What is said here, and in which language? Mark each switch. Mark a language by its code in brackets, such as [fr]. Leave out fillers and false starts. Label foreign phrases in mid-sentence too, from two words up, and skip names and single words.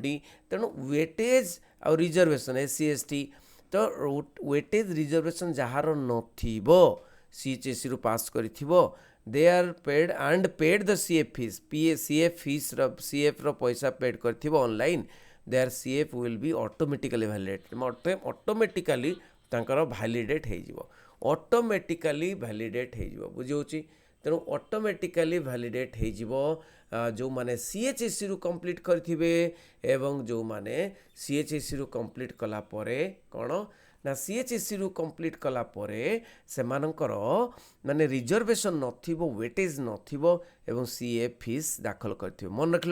[or] ତେଣୁ ୱେଟେଜ୍ ଆଉ [en] reservation SC ST, [or] ତ [en] weightage reservation [or] ଯାହାର ନଥିବ, CHSEରୁ ପାସ୍ କରିଥିବ, [en] they are paid the CF [or] ଫିସ୍ର ପଇସା ପେଡ୍ କରିଥିବ ଅନଲାଇନ୍, [en] their CF will be automatically validated। [or] ଅଟୋମେଟିକାଲି ତାଙ୍କର ଭ୍ୟାଲିଡେଟ୍ ହେଇଯିବ, ବୁଝିହେଉଛି? ତେଣୁ ଅଟୋମେଟିକାଲି ଭ୍ୟାଲିଡେଟ୍ ହେଇଯିବ ଯେଉଁମାନେ CHSEରୁ କମ୍ପ୍ଲିଟ୍ କରିଥିବେ ଏବଂ ଯେଉଁମାନେ CHSEରୁ କମ୍ପ୍ଲିଟ୍ କଲା ପରେ କ'ଣ ନା CHSEରୁ କମ୍ପ୍ଲିଟ୍ କଲା ପରେ ସେମାନଙ୍କର ମାନେ ରିଜର୍ଭେସନ୍ ନଥିବ, ୱେଟେଜ୍ ନଥିବ ଏବଂ [en] CF fees [or] ଦାଖଲ କରିଥିବେ। ମନେ ରଖିଲ।